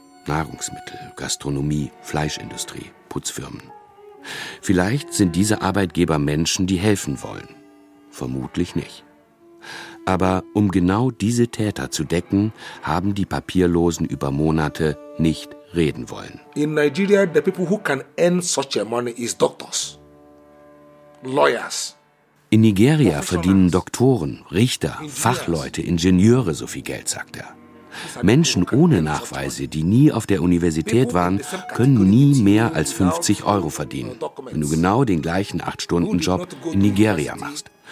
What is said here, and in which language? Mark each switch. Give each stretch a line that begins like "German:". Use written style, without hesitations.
German: Nahrungsmittel, Gastronomie, Fleischindustrie, Putzfirmen. Vielleicht sind diese Arbeitgeber Menschen, die helfen wollen. Vermutlich nicht. Aber um genau diese Täter zu decken, haben die Papierlosen über Monate nicht reden wollen.
English: In Nigeria, the people who can earn such a money is doctors, lawyers.
German: In Nigeria verdienen Doktoren, Richter, Fachleute, Ingenieure so viel Geld, sagt er. Menschen ohne Nachweise, die nie auf der Universität waren, können nie mehr als 50 Euro verdienen, wenn du genau den gleichen 8-Stunden-Job in Nigeria machst.